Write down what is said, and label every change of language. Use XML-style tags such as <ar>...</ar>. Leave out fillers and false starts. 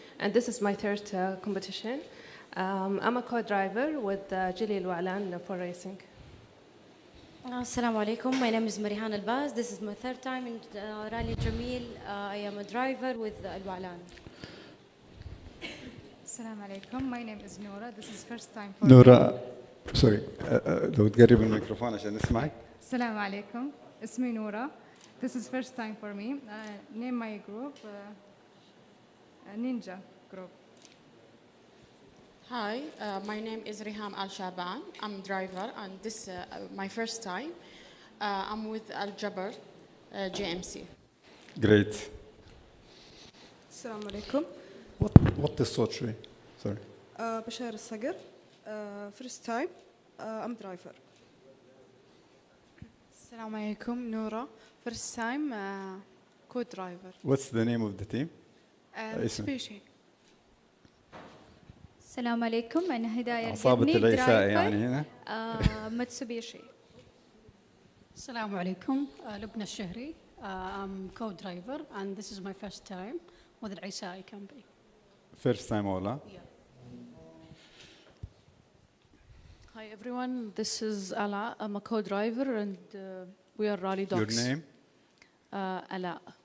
<en>And this is my third competition. I'm a co-driver with Jameel Wa'lan for racing. Assalamu alaikum. My name is Marihan Albaz. This is my third time in Rally Jameel. I am a driver with Al-Wa'lan. Assalamu alaikum. My name is Noura. This is first time for</en> <ar>نورا سوري لو تقرب الميكروفون عشان نسمعك. Assalamu alaikum. اسمي نورا.</ar> <en>This is first time for me. Name my group Ninja group. Hi, my name is Riham Al Shaban. I'm driver and this my first time. I'm with Al Jabbar GMC. Great.</en> <ar>السلام عليكم.</ar> <en>What is</en> <ar>الصوت شوي؟</ar> <en>Sorry. بشار الصقر. First time. I'm driver.</en> <ar>السلام عليكم</ar> <en>نورا. First time co-driver. What's the name of the team? Mitsubishi.</en> <ar>السلام عليكم أنا هداية عصابة العيساء يعني هنا. متسوبيشي. السلام عليكم لبنى الشهري.</ar> <en>I'm co-driver and this is my first time with العيساء company. First time all, Yeah. Hi everyone, this is Ala. I'm a co-driver and we are Rally Dogs. Your name? Ala.</en>